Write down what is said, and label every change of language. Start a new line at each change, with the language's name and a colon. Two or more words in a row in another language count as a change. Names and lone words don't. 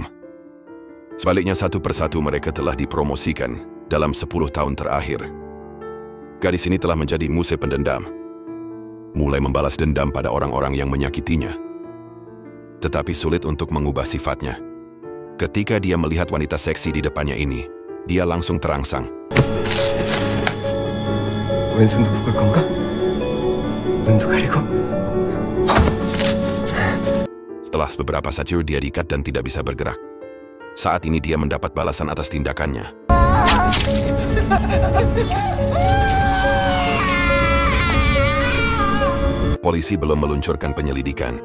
Indonesian: Sebaliknya satu persatu mereka telah dipromosikan dalam 10 tahun terakhir. Gadis ini telah menjadi musuh pendendam. Mulai membalas dendam pada orang-orang yang menyakitinya. Tetapi sulit untuk mengubah sifatnya. Ketika dia melihat wanita seksi di depannya ini, dia langsung terangsang.
Korean: 왼손도 묶을 건가? 눈도 가리고.
Indonesian: Setelah beberapa saat dia diikat dan tidak bisa bergerak. Saat ini dia mendapat balasan atas tindakannya. Polisi belum meluncurkan penyelidikan.